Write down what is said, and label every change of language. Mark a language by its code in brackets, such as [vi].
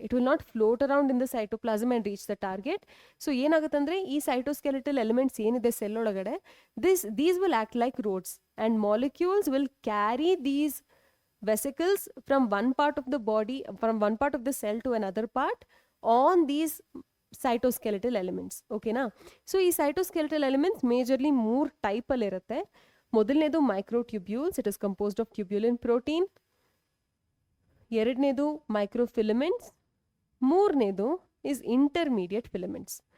[en] It will not float around in the cytoplasm and reach the target. [kn] So ಏನಾಗುತ್ತೆ ಅಂದರೆ ಈ ಸೈಟೋಸ್ಕೆಲೆಟಲ್ elements ಏನಿದೆ cell ಒಳಗಡೆ, [en] These will act like rods and molecules will carry these vesicles from one part of the body, from one part of the cell to another part on these cytoskeletal elements. [kn] ಓಕೆನಾ? So ಈ ಸೈಟೋಸ್ಕೆಲೆಟಲ್ elements majorly 3 ಟೈಪಲ್ಲಿ ಇರುತ್ತೆ. ಮೊದಲನೇದು microtubules, [en] It is composed of tubulin protein. [kn] ಎರಡನೇದು ಮೈಕ್ರೋಫಿಲಮೆಂಟ್ಸ್. ಮೂರನೇದು is intermediate filaments.